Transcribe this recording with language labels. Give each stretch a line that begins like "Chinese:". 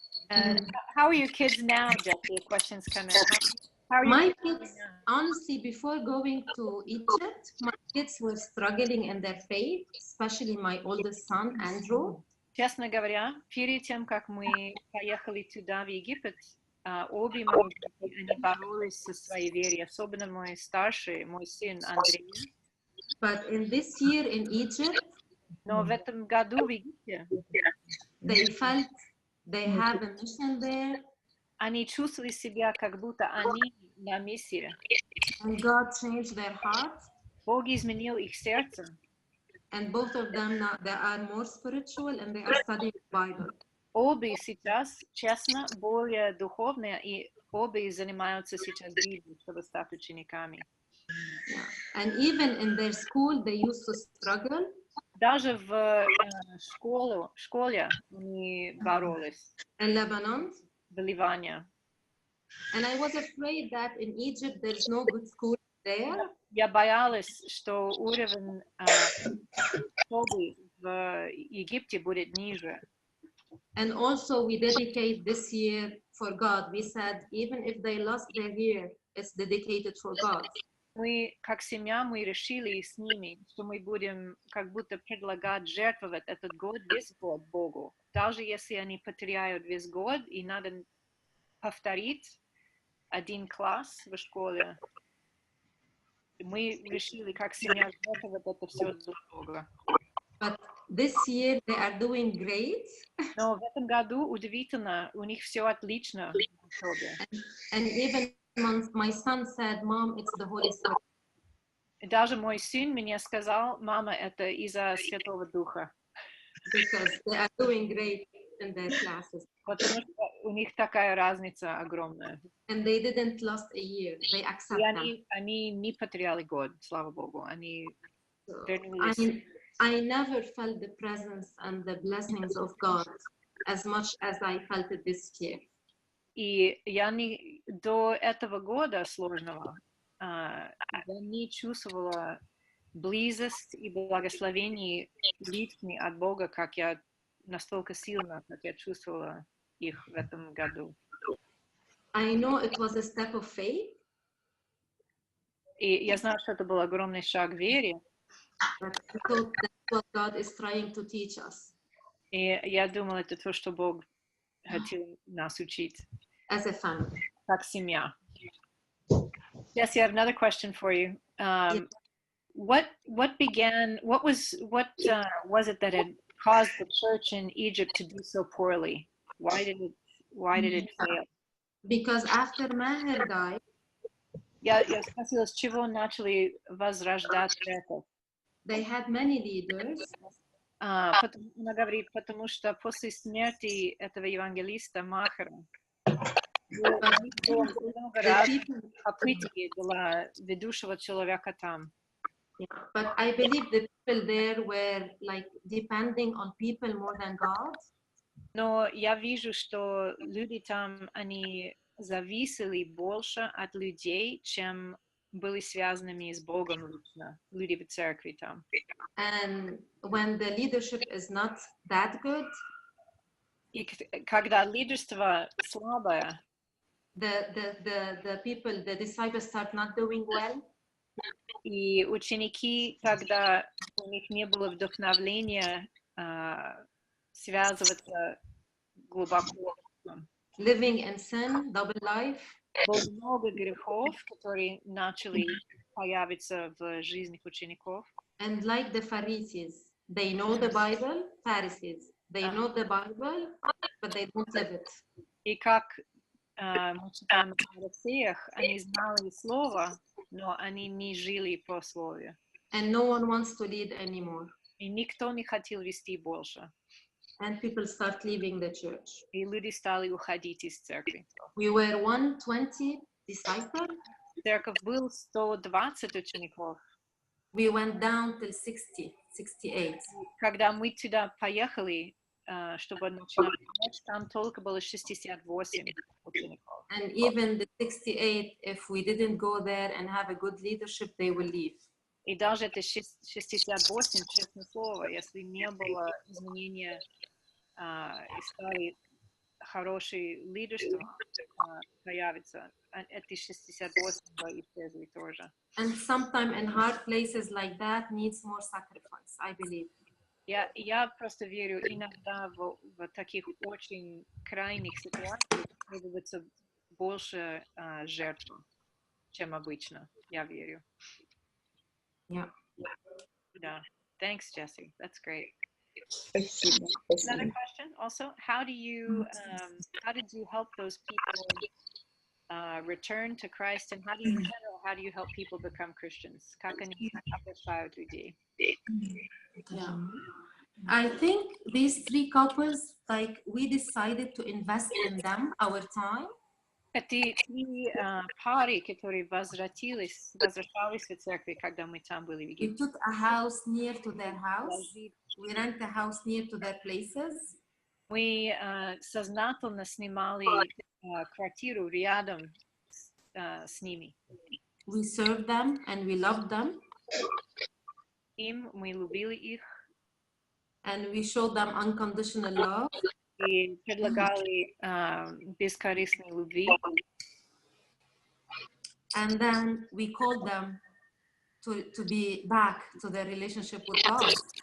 English: And how are your kids now, Jesse? Questions come in. How are My kids, honestly, before going to Egypt, my kids were struggling in their faith, especially my oldest son, Andrew.
Russian: Честно говоря, перед тем, как мы поехали туда, в Египет, обе мои дети, они боролись со своей верой, особенно мой старший, мой сын Андрей.
English: But in this year in Egypt,
Russian: Но в этом году в Египте
English: they felt they have a mission there.
Russian: Они чувствовали себя, как будто они на миссии.
English: And God changed their heart.
Russian: Бог изменил их сердце.
English: And both of them now they are more spiritual and they are studying the Bible.
Russian: Обе сейчас, честно, более духовные, и обе занимаются сейчас Библией, чтобы стать учениками.
English: Yeah. And even in their school, they used to struggle.
Russian: Даже в школе они боролись.
English: In Lebanon.
Russian: В Ливане.
English: And I was afraid that in Egypt there's no good school there.
Russian: Я боялась, что уровень школы в Египте будет ниже.
English: And also we dedicate this year for God. We said even if they lost their year, it's dedicated for God.
Russian: Мы, как семья, мы решили с ними, что мы будем как будто предлагать жертвовать этот год, весь год Богу. Даже если они потеряют весь год, и надо повторить один класс в школе, мы решили, как семья, жертвовать это все для Бога.
English: But this year they are doing great.
Russian: Но в этом году удивительно, у них все отлично в учебе.
English: And even my son said, "Mom, it's the Holy Spirit."
Russian: Даже мой сын мне сказал, мама, это из-за Святого Духа.
English: Because they are doing great in their classes.
Russian: Потому что у них такая разница огромная.
English: And they didn't lose a year. They accept that.
Russian: Они не потеряли год, слава Богу. Они вернулись.
English: I never felt the presence and the blessings of God as much as I felt it this year.
Russian: И я до этого года сложного я не чувствовала близость и благословение личные от Бога, как я настолько сильно, как я чувствовала их в этом году.
English: I know it was a step of faith.
Russian: И я знаю, что это был огромный шаг в вере.
English: But I thought that's what God is trying to teach us.
Russian: И я думала, это то, что Бог хотел нас учить.
English: As a family.
Russian: Как семья.
English: Jesse, I have another question for you. What was it that had caused the church in Egypt to do so poorly? Why did it fail? Because after Maher died,
Russian: Я спросила, с чего начали возрождать церковь?
English: They had many leaders,
Russian: Она говорит, потому что после смерти этого евангелиста Махера было много разных попыток для ведущего человека там.
English: but I believe the people there were like depending on people more than God.
Russian: Но я вижу, что люди там, они зависели больше от людей, чем были связанными с Богом лично, люди в церкви там.
English: And when the leadership is not that good,
Russian: И когда лидерство слабое,
English: the people, the disciples start not doing well.
Russian: и ученики, когда у них не было вдохновения связываться глубоко,
English: Living in sin, double life.
Russian: было много грехов, которые начали появиться в жизни учеников.
English: And like the Pharisees, they know the Bible, Pharisees, they know the Bible, but they don't live it.
Russian: И как мы читаем о фарисеях, они знали слово, но они не жили по слове.
English: And no one wants to lead anymore.
Russian: И никто не хотел вести больше.
English: And people start leaving the church.
Russian: И люди стали уходить из церкви.
English: We were 120 disciples.
Russian: Церковь был 120 учеников.
English: We went down till 60, 68.
Russian: Когда мы туда поехали, чтобы начинать, там только было 68 учеников.
English: And even the 68, if we didn't go there and have a good leadership, they will leave.
Russian: И даже это 68, честное слово, если не было изменения и стали хорошие лидерства появится, эти 68 исчезли тоже.
English: And sometimes in hard places like that needs more sacrifice, I believe.
Russian: Я просто верю, иногда в таких очень крайних ситуациях требуется больше жертв, чем обычно. Я верю.
English: Yeah. Yeah. Thanks, Jesse. That's great.
Russian: Спасибо.
English: Another question also, how did you help those people return to Christ, and how do you help people become Christians?
Russian: Как они обращают людей?
English: Yeah. I think these three couples, like we decided to invest in them, our time.
Russian: Эти три пары, которые возвращались в церкви, когда мы там были в
English: We
Russian: Египте.
English: took a house near to their house. We rent a house near to their places.
Russian: Мы сознательно снимали квартиру рядом с ними.
English: We served them and we loved them.
Russian: Мы любили их
English: And we showed them unconditional love.
Russian: и предлагали бескорыстной любви.
English: And then we called them to be back to their relationship with God.